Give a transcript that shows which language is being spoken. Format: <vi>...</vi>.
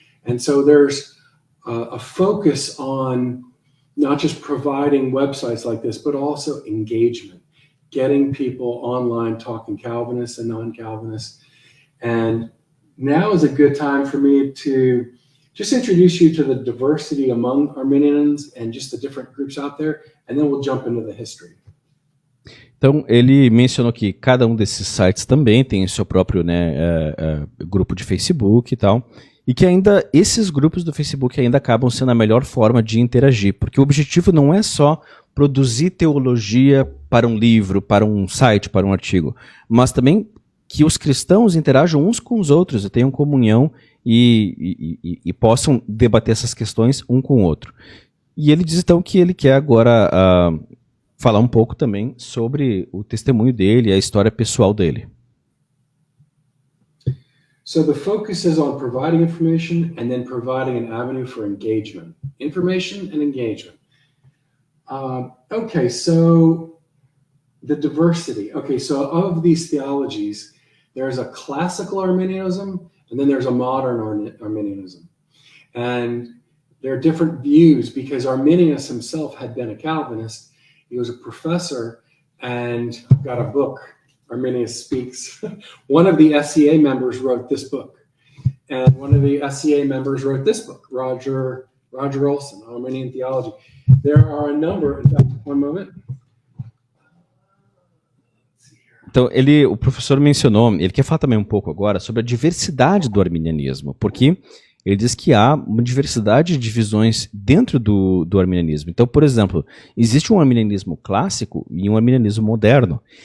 <en>And so there's a focus on not just providing websites like this, but also engagement, getting people online talking Calvinists and non-Calvinists. And now is a good time for me to just introduce you to the diversity among Arminians and just the different groups out there, and then we'll jump into the history.</en> <pt>Então, ele mencionou que cada um desses sites também tem o seu próprio, né, grupo de Facebook e tal, e que ainda esses grupos do Facebook ainda acabam sendo a melhor forma de interagir, porque o objetivo não é só produzir teologia para um livro, para um site, para um artigo, mas também que os cristãos interajam uns com os outros e tenham comunhão e possam debater essas questões um com o outro. E ele diz então que ele quer agora falar um pouco também sobre o testemunho dele e a história pessoal dele.</pt> <en>So the focus is on providing information and then providing an avenue for engagement. Information and engagement. Okay, so the diversity. Okay, so of these theologies, there's a classical Arminianism and then there's a modern Arminianism. And there are different views because Arminius himself had been a Calvinist. He was a professor, and I've got a book, Arminius Speaks. One of the SCA members wrote this book, and one of the SCA members wrote this book, Roger Olson, Arminian Theology. There are a number, in fact, one moment.</en> <pt>Então, o professor mencionou, ele quer falar também um pouco agora sobre a diversidade do arminianismo, porque ele diz que há uma diversidade de visões dentro do arminianismo. Então, por exemplo, existe um arminianismo clássico e um arminianismo moderno.</pt>